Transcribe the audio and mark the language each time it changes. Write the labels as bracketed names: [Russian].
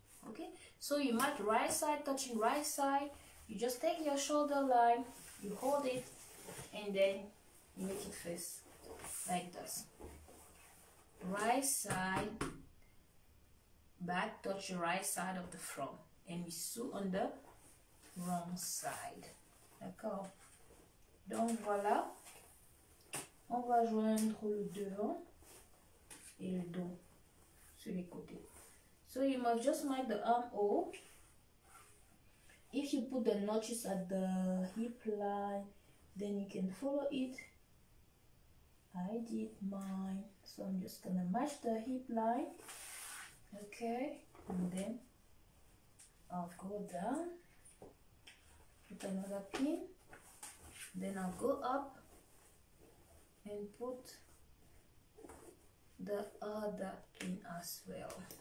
[English] Okay, so you match right side, touching right side. You just take your shoulder line, you hold it, and then you make it face like this. Right side back, touch the right side of the front, and we sew on the wrong side. [French] D'accord, donc voilà, on va joindre le devant et le dos sur les côtés. [English] So you must just mark the armhole. If you put the notches at the hip line, then you can follow it. I did mine, so I'm just gonna match the hip line. Okay, and then I'll go down, put another pin, then I'll go up and put the other pin as well.